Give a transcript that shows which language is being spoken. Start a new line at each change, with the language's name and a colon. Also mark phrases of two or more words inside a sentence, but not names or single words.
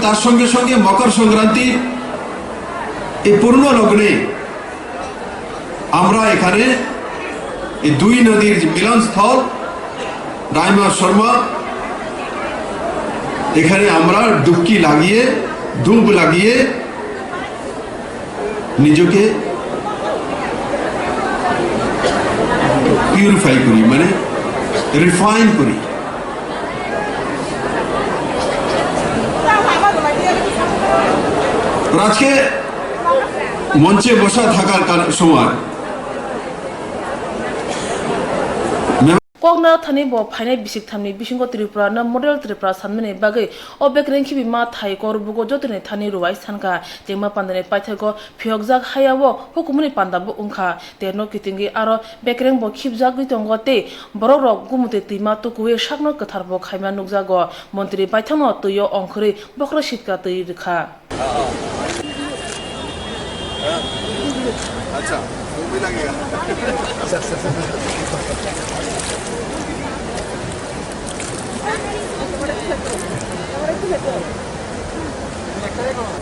Bangla: তার সঙ্গে সঙ্গে মকর সংক্রান্তি এই পূর্ণ লগ্নে আমরা এখানে এই 2 নদীর মিলনস্থল ডাইমা শর্মা, এখানে আমরা ডুবকি লাগিয়ে, ডুব লাগিয়ে নিজকে পিউরিফাই করি, মানে রিফাইন করি। আজকে মঞ্চে বসা থাকার সময়
Kok Borok: kokna thani bo phainai bisik thamni bisingo tripura na model tripura sanmene bagai obek rengki bi ma thai kor bugo jotene thani ruwai sanka jema pandane paithago phiokjak hayawo hukumuni pandabo ungkha terno kitingi aro bekreng bo khipjak gitongote borok rok gumute tima tukuwe sakno kathar bo khaima nukjago mantri paithano tuyo ongkhri bokra sitka tui rikha
Hindi: अच्छा वो भी लगेगा